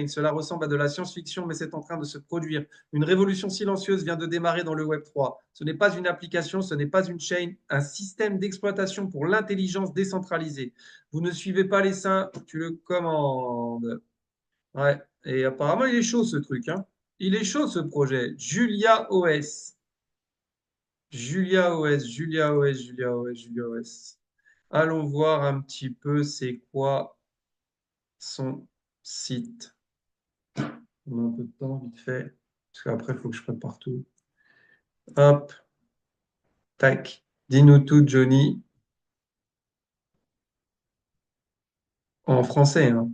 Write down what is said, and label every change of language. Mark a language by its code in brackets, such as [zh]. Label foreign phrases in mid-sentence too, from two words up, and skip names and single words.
[fr] Cela ressemble à de la science-fiction, mais c'est en train de se produire. Une révolution silencieuse vient de démarrer dans le Web3. Ce n'est pas une application, ce n'est pas une chaîne, un système d'exploitation pour l'intelligence décentralisée. Vous ne suivez pas les saints, tu le commandes. Ouais, et apparemment, il est chaud ce truc, hein. Il est chaud ce projet. Julia OS. Julia OS, Julia OS, Julia OS, Julia OS. Allons voir un petit peu c'est quoi son site. On a un peu de temps, vite fait. Parce qu'après, il faut que je prépare tout. Hop, tac. Dis-nous tout, Johnny. En français, hein.